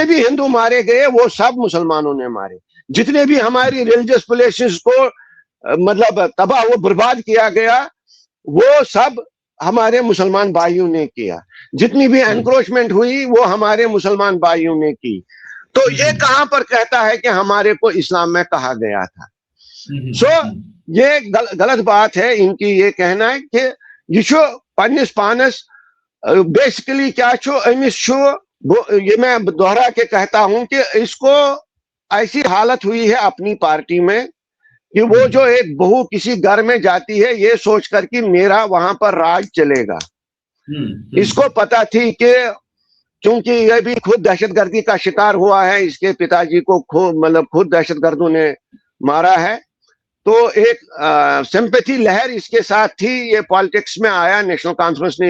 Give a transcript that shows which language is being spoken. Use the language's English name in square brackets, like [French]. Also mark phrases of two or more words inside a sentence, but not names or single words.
[Urdu] بھی ہندو مارے گئے وہ سب مسلمانوں نے مارے جتنے بھی ہماری ریلیجس پلیسز کو مطلب تباہ و برباد کیا گیا وہ سب ہمارے مسلمان بھائیوں نے کیا جتنی بھی انکروچمنٹ ہوئی وہ ہمارے مسلمان بھائیوں نے کی تو یہ کہاں پر کہتا ہے کہ ہمارے کو اسلام میں کہا گیا تھا سو یہ غلط بات ہے ان کی یہ کہنا ہے کہ [Kashmiri] یہ چھو پنس پانس بیسیکلی کیا چھو امس چھو [Urdu] یہ میں دوہرا کے کہتا ہوں کہ اس کو ایسی حالت ہوئی ہے اپنی پارٹی میں کہ وہ جو ایک بہو کسی گھر میں جاتی ہے یہ سوچ کر کہ میرا وہاں پر راج چلے گا اس کو پتا تھی کہ چونکہ یہ بھی خود دہشت گردی کا شکار ہوا ہے اس کے پتا جی کو خود دہشت گردوں نے مارا ہے تو ایک سمپیتھی لہر اس کے ساتھ تھی یہ پالیٹکس میں آیا نیشنل کانفرنس نے